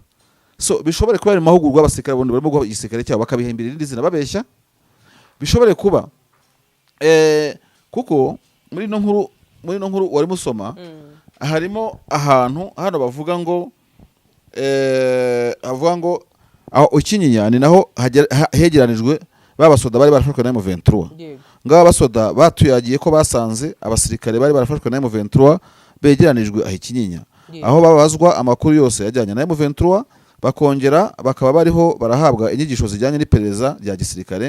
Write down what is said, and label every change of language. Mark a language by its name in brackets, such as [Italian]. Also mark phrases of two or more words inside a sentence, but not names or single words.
[Kinyarwanda] So bishobore kuba ari mahugurwa abasirikare bondi barimo guha igisirikare cyabo bakabihembira irindi zina babeshya, bishobore kuba kuko muri no nkuru wari musoma harimo ahantu hano bavuga ngo aho Kinyinya ni naho hegeranijwe babasoda bari barafashwe na M23. Ngaba basoda batuyagiye ko basanze abasirikare bari barafashwe na M23 begeranijwe aho Kinyinya, aho babazwa amakuru yose yajyanye na M23 bakongera bakaba bariho barahabwa inyigisho zijyanye n'iperereza rya gisirikare.